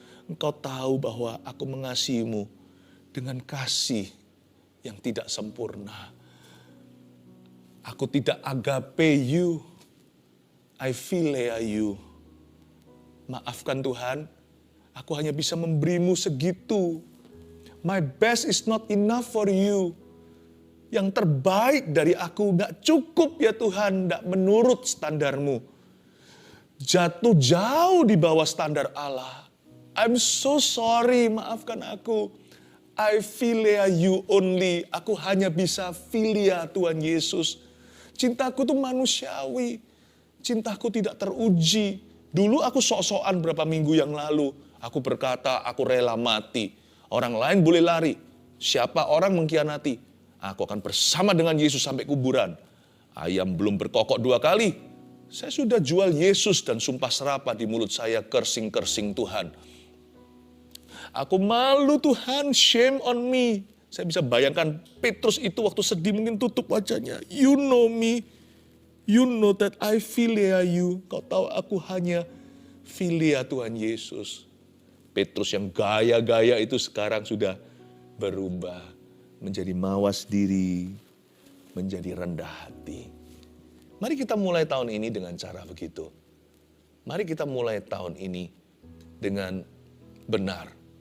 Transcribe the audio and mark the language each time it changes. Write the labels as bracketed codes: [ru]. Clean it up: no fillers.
[id] Engkau tahu bahwa aku mengasihimu dengan kasih yang tidak sempurna. Aku tidak [en] agape you. I philea you. [id] Maafkan Tuhan, aku hanya bisa memberimu segitu. [en] My best is not enough for you. [id] Yang terbaik dari aku gak cukup ya Tuhan, gak menurut standarmu. Jatuh jauh di bawah standar Allah. [en] I'm so sorry, [id] maafkan aku. [en] I philia you only. [id] Aku hanya bisa philia Tuhan Yesus. Cintaku tuh manusiawi. Cintaku tidak teruji. Dulu aku sok-sokan berapa minggu yang lalu. Aku berkata, aku rela mati. Orang lain boleh lari. Siapa orang mengkhianati, aku akan bersama dengan Yesus sampai kuburan. Ayam belum berkokok 2 kali. Saya sudah jual Yesus dan sumpah serapah di mulut saya, kersing-kersing Tuhan. Aku malu Tuhan, [en] shame on me. [id] Saya bisa bayangkan Petrus itu waktu sedih mungkin tutup wajahnya. [en] You know me, you know that I philia you. [id] Kau tahu aku hanya philia Tuhan Yesus. Petrus yang gaya-gaya itu sekarang sudah berubah menjadi mawas diri, menjadi rendah hati. Mari kita mulai tahun ini dengan cara begitu. Mari kita mulai tahun ini dengan benar.